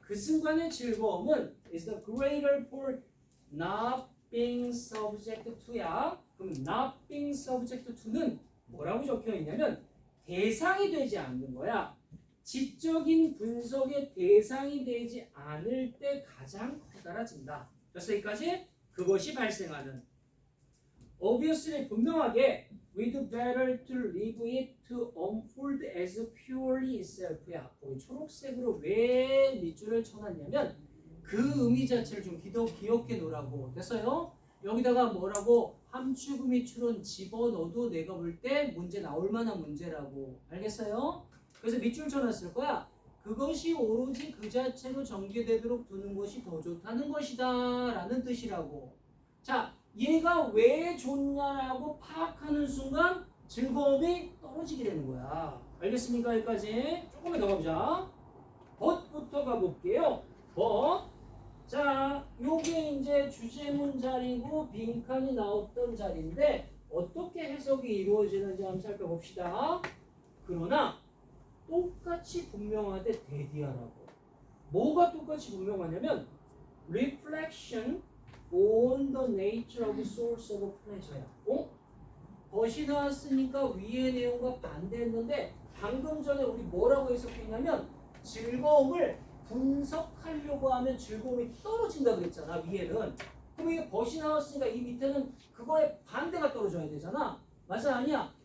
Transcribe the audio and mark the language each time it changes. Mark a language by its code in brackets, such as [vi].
[ko] 그 순간의 즐거움은 [en] is the greater for not being subject to야. [ko] 그럼 [en] not being subject to [ko] 는 뭐라고 적혀 있냐면 대상이 되지 않는 거야. 지적인 분석의 대상이 되지 않을 때 가장 커다라진다. 그래서 여기까지 그것이 발생하는. [en] Obviously [ko] 분명하게 [en] we'd better to leave it to unfold as purely itself야. [ko] 거기 초록색으로 왜 밑줄을 쳐놨냐면 그 의미 자체를 좀 기억해 놓으라고. 됐어요? 여기다가 뭐라고 함축음이 추론 집어넣어도 내가 볼 때 문제 나올 만한 문제라고. 알겠어요? 그래서 밑줄 쳐놨을 거야. 그것이 오로지 그 자체로 전개되도록 두는 것이 더 좋다는 것이다 라는 뜻이라고. 자, 얘가 왜 좋냐라고 파악하는 순간 즐거움이 떨어지게 되는 거야. 알겠습니까? 여기까지 조금만 더 가보자. but부터 가볼게요. but. 자, 요게 이제 주제문 자리고 빈칸이 나왔던 자리인데 어떻게 해석이 이루어지는지 한번 살펴봅시다. 그러나 똑같이 분명하되 대디하라고. 뭐가 똑같이 분명하냐면 [en] reflection on the nature of source of pleasure야. [ko] 벗이 나왔으니까 위의 내용과 반대했는데 방금 전에 우리 뭐라고 해석했냐면 즐거움을 분석하려고 하면 즐거움이 떨어진다 그랬잖아. 위에는. 그럼 이게 벗이 나왔으니까 이 밑에는 그거에 반대가 떨어져야 되잖아. 맞아 아니야?